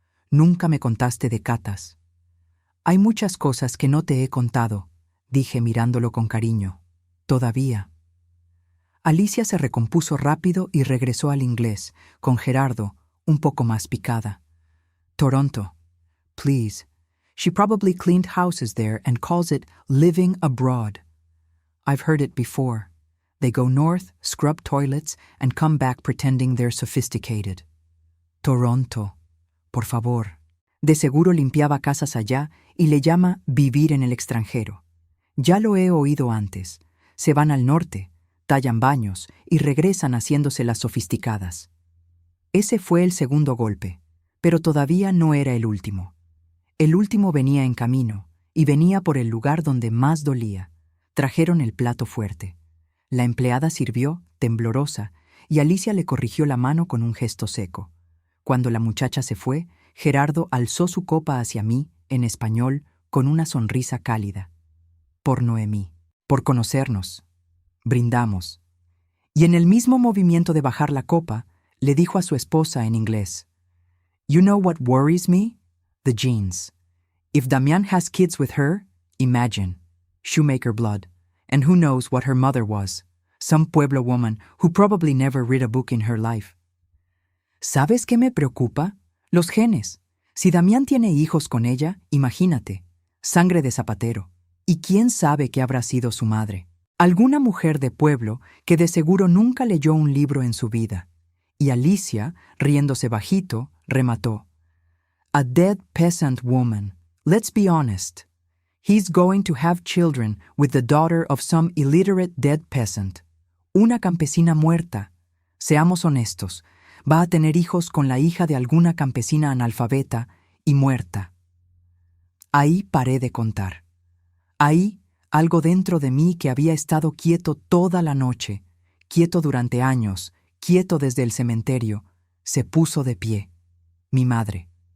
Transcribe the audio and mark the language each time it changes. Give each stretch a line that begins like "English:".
Spanish: Nunca me contaste de catas. Hay muchas cosas que no te he contado, dije mirándolo con cariño. Todavía. Alicia se recompuso rápido y regresó al inglés, con Gerardo, un poco más picada.
English: Toronto. Please. She probably cleaned houses there and calls it living abroad. I've heard it before. They go north, scrub toilets, and come back pretending they're sophisticated.
Spanish: Toronto. Por favor. De seguro limpiaba casas allá y le llama vivir en el extranjero. Ya lo he oído antes. Se van al norte, tallan baños y regresan haciéndose las sofisticadas. Ese fue el segundo golpe, pero todavía no era el último. El último venía en camino, y venía por el lugar donde más dolía. Trajeron el plato fuerte. La empleada sirvió, temblorosa, y Alicia le corrigió la mano con un gesto seco. Cuando la muchacha se fue, Gerardo alzó su copa hacia mí, en español, con una sonrisa cálida. Por Noemí, por conocernos. Brindamos. Y en el mismo movimiento de bajar la copa, le dijo a su esposa en inglés,
English: You know what worries me? The genes. If Damián has kids with her, imagine. Shoemaker blood. And who knows what her mother was. Some Pueblo woman who probably never read a book in her life.
Spanish: ¿Sabes qué me preocupa? Los genes. Si Damián tiene hijos con ella, imagínate. Sangre de zapatero. ¿Y quién sabe qué habrá sido su madre? Alguna mujer de pueblo que de seguro nunca leyó un libro en su vida. Y Alicia, riéndose bajito, remató.
English: A dead peasant woman. Let's be honest. He's going to have children with the daughter of some illiterate dead peasant.
Spanish: Una campesina muerta. Seamos honestos, va a tener hijos con la hija de alguna campesina analfabeta y muerta. Ahí paré de contar. Ahí, algo dentro de mí que había estado quieto toda la noche, quieto durante años, quieto desde el cementerio, se puso de pie. Mi madre.